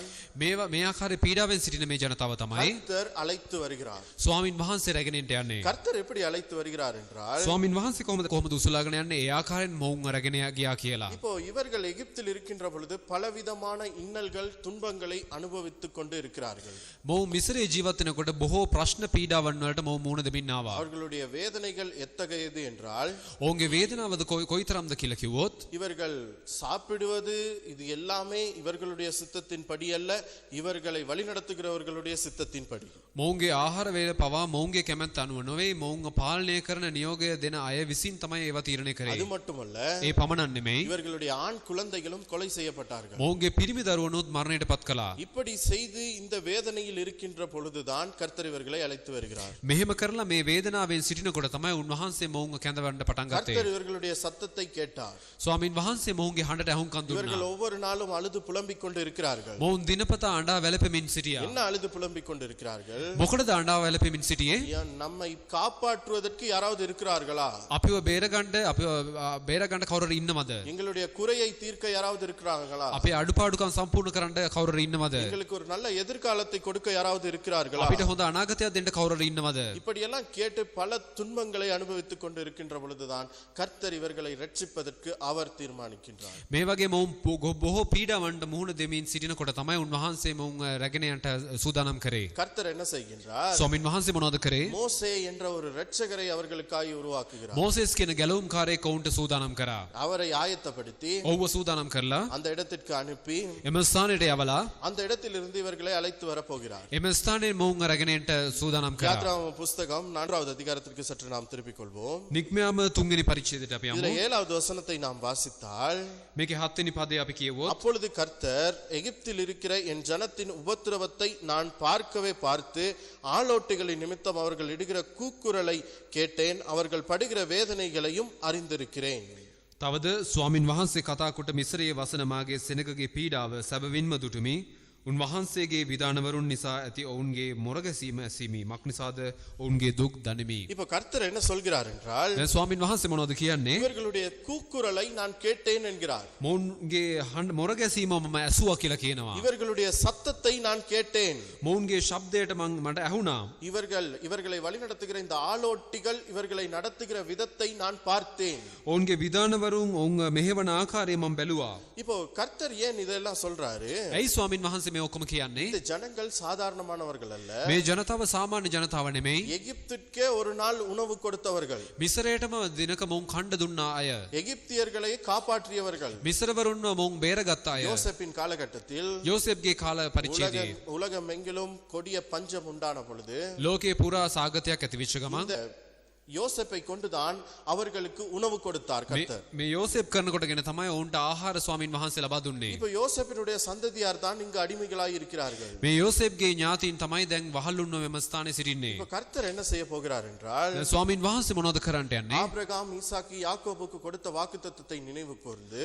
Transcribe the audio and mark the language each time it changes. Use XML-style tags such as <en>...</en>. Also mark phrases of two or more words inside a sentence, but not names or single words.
<si>මේ ආකාරයේ පීඩාවෙන් සිටින මේ ජනතාව තමයි</si> <ta>கர்த்தர் அழைத்து வருகிறார்.</ta> <si>ස්වාමින් වහන්සේ රැගෙන යන්නේ.</si> <ta>கர்த்தர் எப்படி அழைத்து வருகிறார் என்றால்</ta> <si>ස්වාමින් වහන්සේ කොහොමද උසලාගෙන යන්නේ? ඒ ආකාරයෙන් මොවුන් රැගෙන ගියා කියලා.</si> <ta>இப்போ இவர்கள் எகிப்தில் இருக்கின்ற பொழுது பலவிதமான இன்னல்கள் துன்பங்களை அனுபவித்துக் கொண்டு இருக்கிறார்கள்.</ta> <si>මොවුන් මිසරේ ජීවත් වෙනකොට බොහෝ ප්‍රශ්න පීඩාවන් වලට මොවුන් මුහුණ දෙමින් ආවා.</si> <ta>அவர்களுடைய வேதனைகள் எத்தகையது என்றால்</ta> <si>ඔවුන්ගේ වේදනාවද කොයිතරම්ද කියලා කිව්වොත්</si> <ta>இவர்கள் சாப்பிடுவது இது எல்லாமே இவர்களுடைய சித்தத்தின்படி அல்ல, இவர்களை வழிநடத்துகிறவர்களுடைய சித்தத்தின்படி.</ta> <si>මොවුන්ගේ ආහාර වේල පවා මොවුන්ගේ කැමැත්ත අනුව නොවේ, මොවුන්ව පාලනය කරන නියෝගය දෙන අය විසින් තමයි ඒවා තීරණය කරේ.</si> <ta>அது மட்டுமல்ல,</ta> <si>ඒ පමණක් නෙමෙයි,</si> <ta>இவர்களுடைய ஆண் குழந்தைகளும் கொலை செய்யப்பட்டார்கள்.</ta> <si>මොවුන්ගේ පිරිමි දරුවනුත් මරණයට පත් කළා.</si> <ta>இப்படி செய்து இந்த வேதனையில் இருக்கின்ற பொழுதுதான் கர்த்தர் இவர்களை அழைத்து வருகிறார்.</ta> <si>මෙහෙම කරලා මේ වේදනාවෙන් සිටිනකොට තමයි උන්වහන්සේ මොවුන්ව කැඳවන්න පටන් ගත්තේ.</si> <ta>கர்த்தர் இவர்களுடைய சத்தத்தை கேட்டார்.</ta> <si>ස්වාමින් වහන්සේ මොවුන්ගේ හඬට ඇහුම්කන්</si> <ta>இவர்கள்</ta> <si>දුන්නා.</si> <ta>ஒவ்வொரு நாளும் அழுது புலம்பிக் கொண்டு இருக்கிறார்கள்.</ta> <si>මොවුන් දිනපතා අඬා වැළපෙමින් සිටියා.</si> <ta>என்ன அழுது புலம்பிக் கொண்டு இருக்கிறார்கள்?</ta> <si>මොකටද අඬා වැළපෙමින් සිටියේ?</si> <ta>நம்மை காப்பாற்றுவதற்கு யாராவது இருக்கிறார்களா?</ta> <si>අපිව බේරගන්න කවුරුර ඉන්නවද?</si> <ta>எங்களுடைய குறையை தீர்க்க யாராவது இருக்கிறார்களா?</ta> <si>අපේ අඩුපාඩුකම් සම්පූර්ණ කරන්න කවුරුර ඉන්නවද?</si> <ta>எங்களுக்கு ஒரு நல்ல எதிர்காலத்தை கொடுக்க யாராவது இருக்கிறார்களா?</ta> <si>අපිට හොඳ අනාගතයක් දෙන්න කවුරුර ඉන්නවද?</si> <ta>இப்படி எல்லாம் கேட்டு பல துன்பங்களை அனுபவித்துக் கொண்டு இருக்கின்ற பொழுதுதான் கர்த்தர் இவர்களை ரட்சிப்பதற்கு அவர் தீர்மானிக்கின்றார்.</ta> <si>මේ වගේ මොවුන් බොහෝ පීඩාවන්ට මුහුණ දෙමින් සිටිනකොට තමයි උන්වහන්සේ මොවුන් රැගෙන යන්නට සූදානම් කරේ.</si> <ta>கர்த்தர் என்ன செய்கின்றார்?</ta> <si>ස්වාමින් වහන්සේ මොනවද කරේ?</si> <ta>மோசே என்ற ஒரு இரட்சகரை அவர்களுக்காய் உருவாக்குகிறார்.</ta> <si>මෝසෙස් කියන ගැලවුම්කාරයෙක් ඔවුන්ට සූදානම් කරා.</si> <ta>அவரை ஆயத்தப்படுத்தி</ta> <si>ඔව්ව සූදානම් කරලා</si> <ta>அந்த இடத்திற்கு அனுப்பி</ta> <si>එම ස්ථානයට යවලා</si> <ta>அந்த இடத்திலிருந்து இவர்களை அழைத்து வர போகிறார்.</ta> <si>එම ස්ථානයේ මොවුන් රැගෙන යන්නට සූදානම් කරා.</si> <ta>யாத்ராகம புத்தகம் 4வது அதிகாரத்திற்கு சற்று நாம் திருப்பிக் கொள்வோம்.</ta> <si>නික්මයාම 3 වෙනි පරිච්ඡේදයට අපි</si> <ta>இதுல</ta> <si>යමු.</si> <ta>7வது வசனத்தை நாம் வாசித்தால்</ta> <si>මේකේ 7 වෙනි පදේ අපි කියවුවොත්</si> <ta>அப்பொழுது கர்த்தர் எகிப்தில் இருக்கிற என் ஜனத்தின் உபத்திரவத்தை நான் பார்க்கவே பார்த்து ஆளோட்டிகளின் நிமித்தம் அவர்கள் இடுகிற கூக்குரலை கேட்டேன், அவர்கள் படுகிற வேதனைகளையும் அறிந்திருக்கிறேன்.</ta> <si>තවද ස්වාමින් වහන්සේ කතා කොට මිසරයේ වසන මාගේ සෙනගගේ පීඩාව සැබවින්ම දුටුමි. උන්වහන්සේගේ විධානවරුන් නිසා ඇති ඔවුන්ගේ මොරගැසීම ඇසීමක් නිසාද ඔවුන්ගේ දුක් දනිමි.</si> <ta>இப்போ கர்த்தர் என்ன சொல்கிறார் என்றால்</ta> <si>දැන් ස්වාමින් වහන්සේ මොනවද කියන්නේ?</si> <ta>இவர்களுடைய கூக்குரலை நான் கேட்டேன் என்கிறார்.</ta> <si>මොවුන්ගේ මොරගැසීම මම ඇසුවා කියලා කියනවා.</si> <ta>இவர்களுடைய சத்தத்தை நான் கேட்டேன்.</ta> <si>මොවුන්ගේ ශබ්දයට මට ඇහුණා.</si> <ta>இவர்களை வழிநடத்துகிற இந்த ஆளோட்டிகள் இவர்களை நடத்துகிற விதத்தை நான் பார்த்தேன்.</ta> <si>ඔවුන්ගේ විධානවරුන් ඔවුන් මෙහෙවන ආකාරය මම බැලුවා.</si> <ta>இப்போ கர்த்தர் ஏன் இதெல்லாம் சொல்றாரு?</ta> <si>ඇයි ස්වාමින් වහන්සේ මේ ඔක්කොම කියන්නේ?</si> <ta>இந்த ஜனங்கள் சாதாரணமானவர்கள் அல்ல.</ta> <si>මේ ජනතාව සාමාන්‍ය ජනතාව නෙමෙයි.</si> <ta>எகிப்துக்கே ஒரு நாள் உணவு கொடுத்தவர்கள்.</ta> <si>මිසරයටම දිනක මොවුන් කණ්ඩ දුන්නා අය.</si> <ta>எகிப்தியர்களை காப்பாற்றியவர்கள்.</ta> <si>මිසරවරුන්ව මොවුන් බේරගත් අය.</si> <ta>யோசேப்பின் காலகட்டத்தில்</ta> <si>யோசேப்ගේ කාල පරිච්ඡේදයේ</si> <ta>உலகம் எங்கிலும் கொடிய பஞ்சம் உண்டான பொழுது</ta> <si>ලෝකේ පුරා සාගතයක් ඇති වෙච්ච ගමන්</si> <ta>இந்த யோசேப்பை கொண்டுதான் அவர்களுக்கு உணவு கொடுத்தார் கர்த்தர்.</ta> <si>මේ යෝසෙප් කරනකොටගෙන තමයි ඔවුන්ට ආහාර ස්වාමින් වහන්සේ ලබා දුන්නේ.</si> <ta>இப்போ யோசேப்பினுடைய சந்ததியார் தான் இங்கு அடிமைகளாய் இருக்கிறார்கள்.</ta> <si>මේ යෝසෙප්ගේ ඥාතීන් තමයි දැන් වහල්ුන්ව මෙම ස්ථානයේ සිටින්නේ.</si> <ta>இப்போ கர்த்தர் என்ன செய்ய போகிறார் என்றால்</ta> <si>දැන් ස්වාමින් වහන්සේ මොනවද කරන්නට යන්නේ?</si> <ta>ஆபிரகாம் ஈசாக்கு யாக்கோபுக்கு கொடுத்த வாக்குத்தத்தத்தை நினைவு கூர்ந்து</ta>